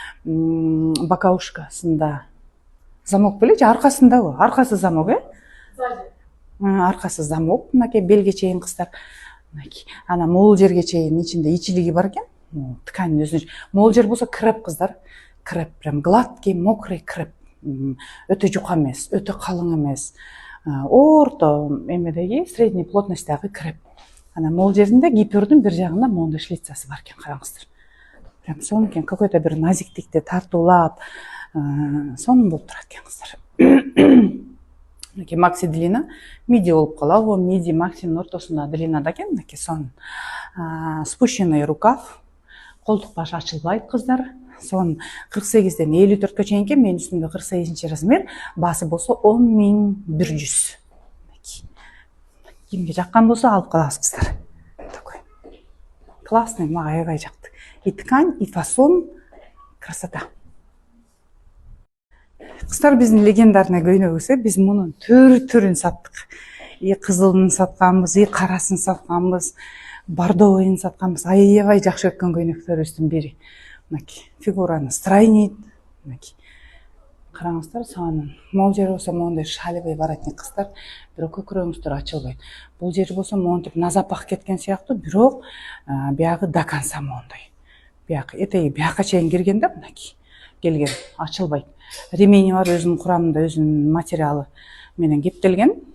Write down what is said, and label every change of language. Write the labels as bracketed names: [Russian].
[Kyrgyz] Боковушкасында замок белечи, аркасындабы? Аркасы замок, Аркасы замок, мынакей белге чейин кыздар. Мынакей. Анан могул жерге чейин ичинде ичилиги бар экен. Ткань өзүнчө. Могул жер болсо креп кыздар. [Russian] Креп, прям гладкий, мокрый креп. [Kyrgyz] Өтө жука эмес, өтө калың эмес. Орто эмедеги средний плотностьтагы креп. Анан могул жеринде гипюрдун бир жагында моундай шлицасы бар экен, караңыздар. Прям сонун экен, какой-то бир назиктикти тартуулап, сонун болуп турат экен кыздар. Мынакей макси длина, миди болуп калабы, миди максинин ортосунда длина да экен. Мынакей сонун спущенный рукав, колдук баш ачылбайт кыздар. Сонун 48ден 54гө чейин экен. Менин үстүмдө 48 размер, баасы болсо 10.100. Кимге жаккан болсо алып калабыз кыздар. Такой классный, мага аябай жакты. [Russian] И ткань, и фасон красота. [Kyrgyz] Кыздар, биздин легендарный көйнөгүбүз, биз мунун түрүн саттык. И кызылын сатканбыз, и карасын сатканбыз, бордовыйын сатканбыз. Аябай жакшы өткөн көйнөктөрүбүздүн бири. Мынакей фигураны стройнийт. Мынакей караңыздар, сонун. Могул жери болсо моундай шалевый воротник кыздар, бирок көкүрөгүңүздөр ачылбайт. Бул жери болсо монтип на запах кеткен сыяктуу, бирок биягы до конца моундай. Бияк этеги бияка чейин кирген да, мынакей келген, ачылбайт. Ремени бар, өзүнүн курамында, өзүнүн материалы менен кептелген.